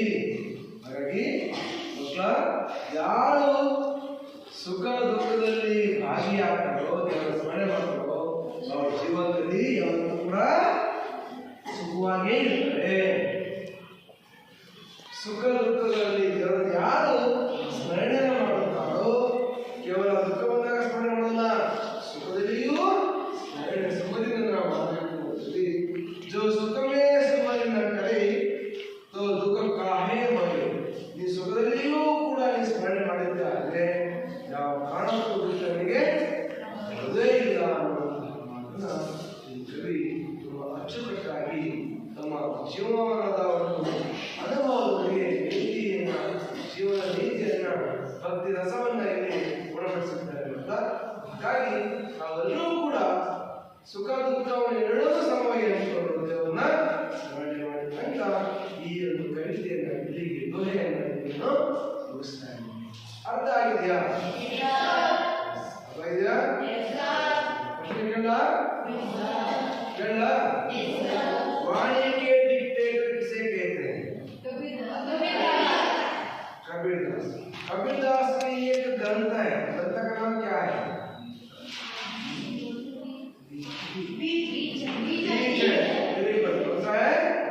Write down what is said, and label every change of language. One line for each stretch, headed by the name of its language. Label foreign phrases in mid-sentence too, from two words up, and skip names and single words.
Kannada: ಹಾಗಾಗಿ ಮಕ್ಕಳ ಯಾರು ಸುಖ ದುಃಖದಲ್ಲಿ ಭಾಗಿಯಾಗ್ತಾರೋ, ದೇವರ ಸ್ಮರಣೆ ಮಾಡ್ತಾರೋ, ಅವ್ರ ಜೀವನದಲ್ಲಿ ಯಾವತ್ತೂ ಕೂಡ ಸುಖವಾಗೇ ಇರ್ತಾರೆ. ಸುಖ ದುಃಖದಲ್ಲಿ ದೇವರ ಯಾರು ಸ್ಮರಣೆ ಮಾಡುತ್ತಾರೋ, ಕೇವಲ ದುಃಖ ಬಂದಾಗ ಸ್ಮರಣೆ ಮಾಡಲ್ಲ, ಸುಖದಲ್ಲಿಯೂ ಸ್ಮರಣೆ ಸುಖದಿಂದ ನಾವು ಮಾಡಬೇಕು.
Hindi: जो सुख में स्मरण न करे तो दुख काहे होए.
Kannada: ಈ ಸುಖದಲ್ಲಿಯೂ ಕೂಡ ಈ ಸ್ಮರಣೆ ಮಾಡಿದ್ದೆ ಆದರೆ ಯಾವ ಕಾರಣಕ್ಕೂ ದುಃಖನಿಗೆ ಬರುವುದೇ ಇಲ್ಲ ಅನ್ನುವಂತಹ ಮಾತನ್ನ ಈ ಕವಿ ತುಂಬ ಅಚ್ಚುಕಟ್ಟಾಗಿ ತಮ್ಮ ಜೀವನದ ಒಂದು ಅನುಭವಗಳಿಗೆ ನೀತಿಯನ್ನ, ಜೀವನ ನೀತಿಯನ್ನ, ಭಕ್ತಿ ರಸವನ್ನ ಇಲ್ಲಿ ಗುಣಪಡಿಸುತ್ತಾರೆ ಅಂತ. ಹಾಗಾಗಿ ನಾವೆಲ್ಲರೂ ಕೂಡ ಸುಖ ದುಃಖವನ್ನು ಎರಡೂ ಸಮವಾಗಿ ಹಂಚಿಕೊಂಡು ದೇವರನ್ನ ಸ್ಮರಣೆ ಮಾಡಿದಂತ ಈ ಒಂದು ಕವಿತೆಯನ್ನ ಇಲ್ಲಿಗೆ ದೋಹೆಯನ್ನ ಮುಗಿಸ್ತಾ ಇದ್ದೀನಿ. ಅರ್ಥ ಆಗಿದೆಯಾ? ಅರ್ಥ ಆಗಿದೆಯಾ? ಪ್ರಶ್ನೆ ಕೇಳ
Hindi: वाणी के डिक्टेटर किसे कहते हैं? कबीरदास। कबीरदास ने एक ग्रंथ है, ग्रंथ का नाम क्या है?
English: very good.
Hindi: कौन सा है?